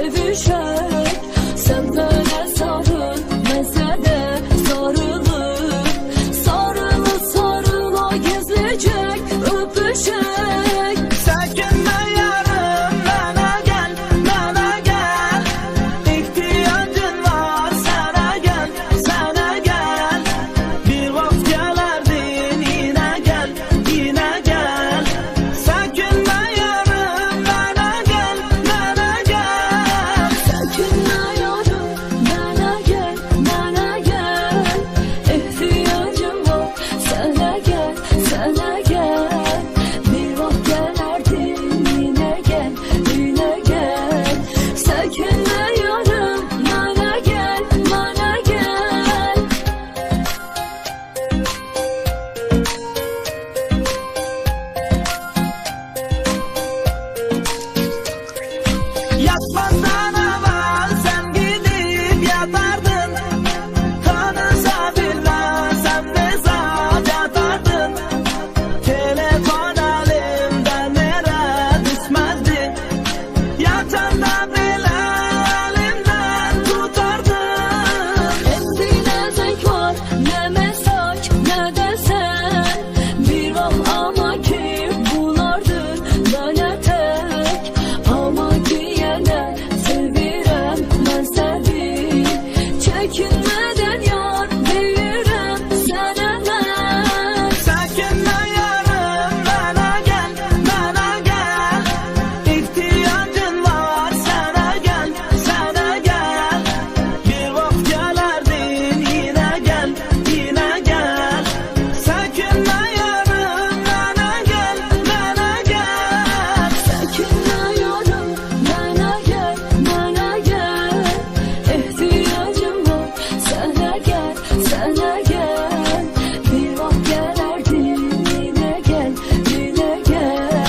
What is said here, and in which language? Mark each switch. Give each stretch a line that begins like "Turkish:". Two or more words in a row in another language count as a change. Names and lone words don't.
Azerbaijani: öpüşək. Sən mənə sarıl, mən sənə sarılım. Sarılıb sarıla gizlicək öpüşək.
Turkish: Sakine yarım bana gel, bana gel. İhtiyacın var sana gel, sana gel. Bir vakit gelerdin yine gel, yine gel. Sakine yarım bana gel, bana gel.
Azerbaijani: Sakine yarım mənə gəl, mənə gəl. İhtiyacım var sənə gəl, sənə gəl. Bir vaxt gələrdin yenə gəl, yenə gəl. Sakine yarım mənə gəl, mənə gəl.
Turkish: Yatmazdan evvel sen gidip yatardın. Kanısa bilmezsem mesaj atardın. Telefon elimden nereye düşmezdi. Yatanda bile elimden tutardın.
Azerbaijani: Endi nə zəng var, nə mesaj, nə də sən. Bir vaxt ama ki bunlardır mənə tək. Amma ki yenə sevirəm mən səni. Çəkinmədən yar deyirəm sənə mən.
Turkish: Sakine yarım bana gel, bana gel. İhtiyacın var sana gel, sana gel. Bir vakit gelerdin yine gel, yine gel. Sakine yarım bana gel, bana gel.
Azerbaijani: Sakine yarım mənə gəl, mənə gəl. İhtiyacım var sənə gəl, sənə gəl. Bir vaxt gələrdin yenə gəl, yenə gəl.